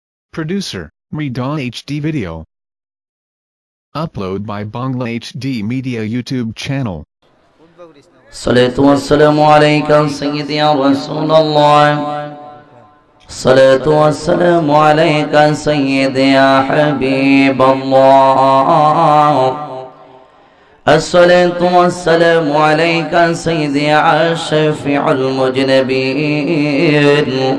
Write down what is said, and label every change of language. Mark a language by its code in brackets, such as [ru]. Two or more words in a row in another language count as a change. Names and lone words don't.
[en] Producer, Mridon HD Video. Upload by Bangla HD Media YouTube channel. [ar] الصلاة والسلام عليك سيدي يا رسول الله. الصلاة والسلام عليك سيدي يا حبيب الله. الصلاة والسلام عليك سيدي يا شفيع المذنبين.